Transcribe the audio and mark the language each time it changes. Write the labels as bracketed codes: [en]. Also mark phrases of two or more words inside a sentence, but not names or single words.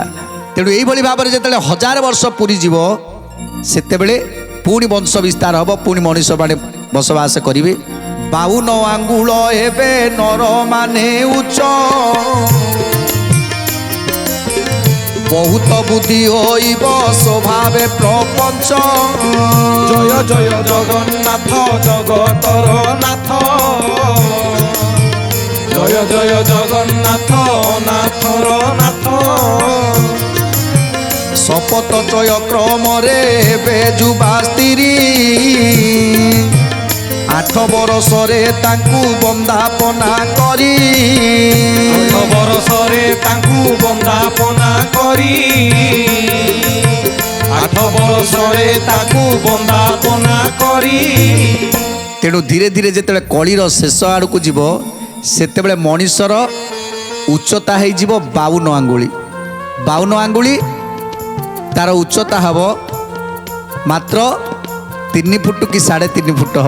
[or] ତେଣୁ ଏଇ ଭଳି ଭାବରେ ଯେତେବେଳେ 1000 ବର୍ଷ ପୂରି ଜୀବ ସେତେବେଳେ ପୁଣି ବଂଶ ବିସ୍ତାର ହବ ପୁଣି ମନୁଷ୍ୟ ମାନେ ବସବାସ କରିବେ। 52 ଆଙ୍ଗୁଳ ହେବେ ନର ମାନେ ଉଚ୍ଚ ବହୁତ ବୁଦ୍ଧି ହୋଇବ ସ୍ୱଭାବେ ପ୍ରପଞ୍ଚ। ଜୟ ଜୟ ଜଗନ୍ନାଥ ଜଗତର ନାଥ ଜୟ ଜୟ ଜଗନ୍ନାଥ ନାଥର ନାଥ। ଶପଥ ଚୟ କ୍ରମ ରେ ବେଜୁବା ସ୍ତ୍ରୀ 8 ବରସ ରେ ତାଙ୍କୁ ବନ୍ଦାପନା କରି 8 ବରସ ରେ ତାଙ୍କୁ ବନ୍ଦାପନା କରି 8 ବର୍ଷରେ ତାକୁ ବନ୍ଦାପନା କରି ତେଣୁ ଧୀରେ ଧୀରେ ଯେତେବେଳେ କଳିର ଶେଷ ଆଡ଼କୁ ଯିବ ସେତେବେଳେ ମଣିଷର ଉଚ୍ଚତା ହେଇଯିବ 52 ଆଙ୍ଗୁଳି। 52 ଆଙ୍ଗୁଳି ତାର ଉଚ୍ଚତା ହେବ ମାତ୍ର 3 ଫୁଟ କି 3.5 ଫୁଟ ହେବ।